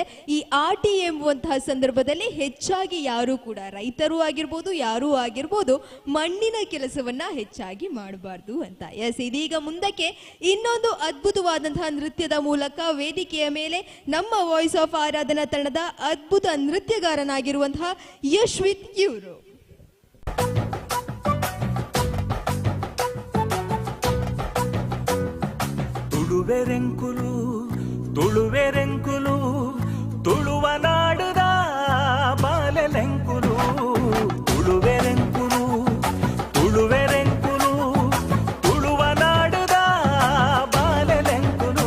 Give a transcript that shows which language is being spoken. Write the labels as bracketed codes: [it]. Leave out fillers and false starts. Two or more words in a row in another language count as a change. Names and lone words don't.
[kn] ಈ ಆಟಿ ಎಂಬುವಂತಹ ಸಂದರ್ಭದಲ್ಲಿ ಹೆಚ್ಚಾಗಿ ಯಾರು ಕೂಡ ರೈತರು ಆಗಿರ್ಬೋದು ಯಾರೂ ಆಗಿರ್ಬೋದು ಮಣ್ಣಿನ ಕೆಲಸವನ್ನ ಹೆಚ್ಚಾಗಿ ಮಾಡಬಾರ್ದು ಅಂತ. ಎಸ್, ಇದೀಗ ಮುಂದಕ್ಕೆ ಇನ್ನೊಂದು ಅದ್ಭುತವಾದಂತಹ ನೃತ್ಯದ ಮೂಲಕ ವೇದಿಕೆಯ ಮೇಲೆ ನಮ್ಮ ವಾಯ್ಸ್ ಆಫ್ ಆರಾಧನಾ ತಂಡದ ಅದ್ಭುತ ನೃತ್ಯಗಾರನಾಗಿರುವಂತಹ ಯಶ್ವಿತ್ ಇವರು. [tcy] ತುಳುವೆರೆಂಕುಲು ತುಳುವೆರೆಂಕುಲು ತುಳುವ ನಾಡುದ ಬಾಲೆಲೆಂಕುಲು ತುಳುವೆರೆಂಕುಲು ತುಳುವೆರೆಂಕುಲು ತುಳುವ ನಾಡುದ ಬಾಲೆಲೆಂಕುಲು